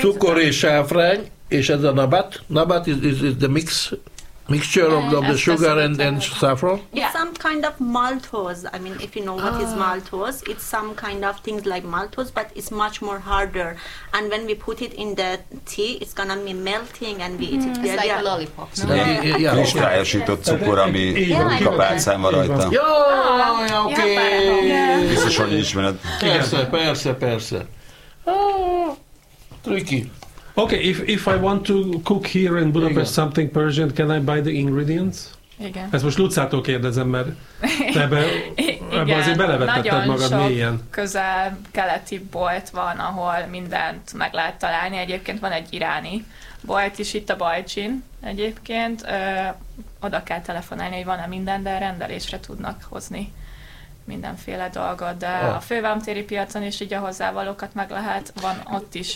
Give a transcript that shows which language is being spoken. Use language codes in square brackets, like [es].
[en] Sugar and saffron, and it's a nabat. Nabat is the mix. Mixture of the sugar and saffron? Yeah. Some kind of maltose. I mean, if you know what is maltose, it's some kind of things like maltose, but it's much more harder. And when we put it in the tea, it's going to be melting and we eat it. It's like a lollipop. [hu] Kristályosított cukor, ami a pálcán van rajta. Jó, oké. Biztos, hogy ismered. Persze. Tricky. [en] Okay, if I want to cook here in Budapest something Persian, can I buy the ingredients? [hu] Igen. Ezt most Lucától kérdezem, mert te ebbe azért belevetetted magad mélyen. Nagyon sok közel-keleti bolt van, ahol mindent meg lehet találni. Egyébként van egy iráni bolt is itt a Bajcsin egyébként. Oda kell telefonálni, hogy van-e minden, de rendelésre tudnak hozni mindenféle dolgot, de a fővámtéri piacon is így a hozzávalókat meg lehet, van ott is.